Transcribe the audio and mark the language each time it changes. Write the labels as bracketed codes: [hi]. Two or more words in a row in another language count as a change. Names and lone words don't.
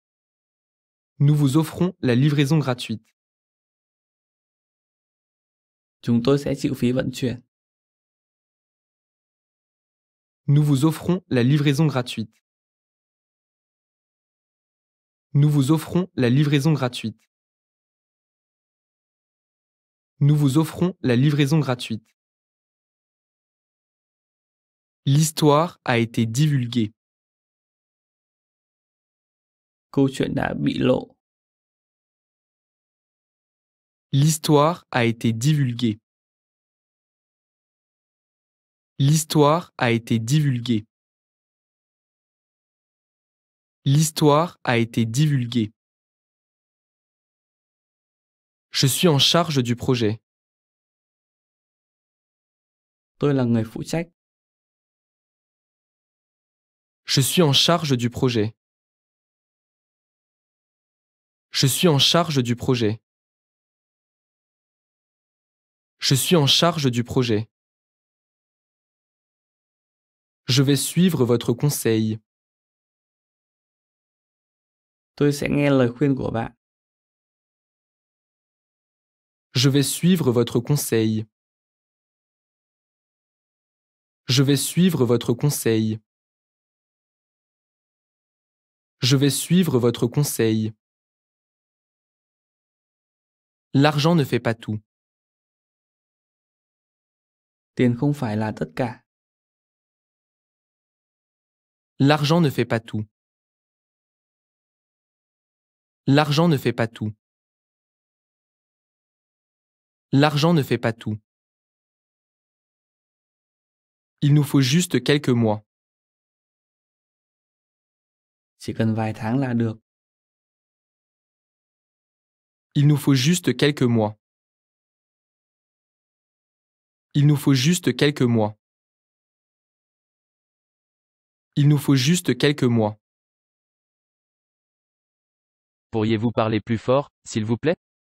[fr] Nous vous offrons la livraison gratuite. [vi] Chúng tôi sẽ chịu phí vận chuyển. [fr] Nous vous offrons la livraison gratuite. Nous vous offrons la livraison gratuite. Nous vous offrons la livraison gratuite. L'histoire a été divulguée. [vi] Câu chuyện đã bị lộ. [fr] L'histoire a été divulguée. L'histoire a été divulguée. L'histoire a été divulguée. Je suis en charge du projet. [vi] Tôi là người phụ trách. [fr] Je suis en charge du projet. Je suis en charge du projet. Je suis en charge du projet. Je vais suivre votre conseil. [vi] Tôi sẽ nghe lời khuyên của bạn. [fr] Je vais suivre votre conseil. Je vais suivre votre conseil. Je vais suivre votre conseil. L'argent ne fait pas tout. [vi] Tiền không phải là tất cả. [fr] L'argent ne fait pas tout. L'argent ne fait pas tout. L'argent ne fait pas tout. Il nous faut juste quelques mois. [vi] Chỉ cần vài tháng là được. [fr] Il nous faut juste quelques mois. Il nous faut juste quelques mois. Il nous faut juste quelques mois. Pourriez-vous parler plus fort, s'il vous plaît?